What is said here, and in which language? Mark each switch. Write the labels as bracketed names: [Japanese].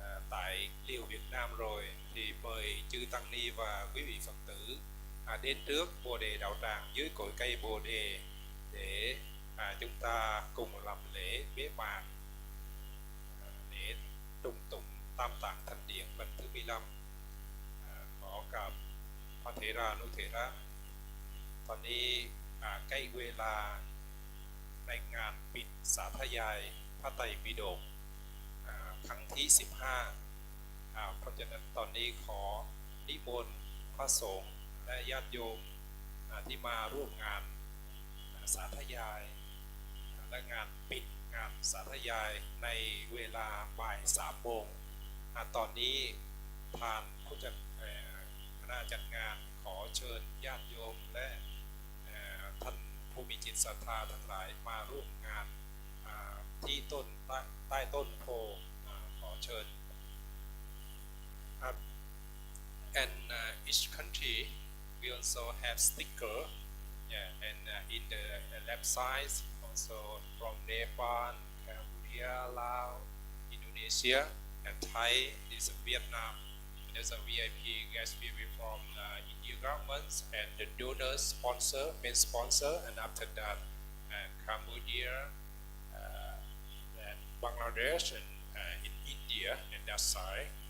[Vietnamese] tại Liều Việt Nam rồi thì mời chư tăng ni và quý vị Phật tử đến trước Bồ đề đạo tràng dưới cội cây Bồ đề để chúng ta cùng làm lễ bế mạc để trung tụng Tam Tạng Thánh Điện lần thứ 15. [Thai] ขอกับพระเถรานุเถระตอนนี้ใกล้เวลาในงานปิดสาธยายพระไตรปิฎก ครั้งที่ 15 เพราะฉะนั้นตอนนี้ขอนิมนต์พระสงฆ์และญาติโยมที่มาร่วมงานสาธยายและงานปิดงานสาธยายในเวลาบ่าย 3 โมงตอนนี้ทางผู้จัดคณะจัดงานขอเชิญญาติโยมและ ท่านผู้มีจิตศรัทธาทั้งหลายมาร่วมงานที่ใต้ต้นโพขอเชิญ [English] and each country we also have sticker, and in the left side also from Nepal, Cambodia, Laos, Indonesia, and Thai. This is Vietnam. There's a VIP guest speaker from Indian government and the donor sponsor, main sponsor, and after that Cambodia, and Bangladesh, and in India, and that side.